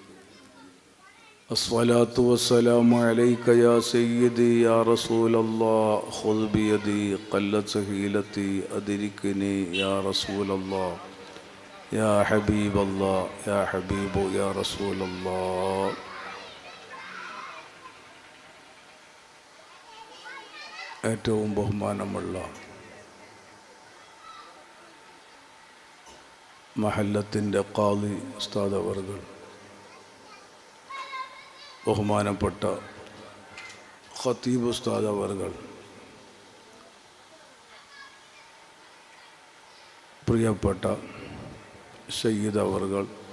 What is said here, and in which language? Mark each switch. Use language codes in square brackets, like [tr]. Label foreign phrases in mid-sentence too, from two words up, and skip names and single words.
[ar] الصلاة والسلام عليك يا سيدي يا رسول الله، خذ بيدي قلت حيلتي أدركني. يا رسول الله، يا حبيب الله، يا حبيب يا رسول الله. [ml] ഏറ്റവും ബഹുമാനമുള്ള മഹല്ലത്തിൻ്റെ ഖാദി ഉസ്താദ് അവർകൾ, ബഹുമാനപ്പെട്ട ഖതീബ് ഉസ്താദ് അവർകൾ, പ്രിയപ്പെട്ട സയ്യിദ് അവർകൾ,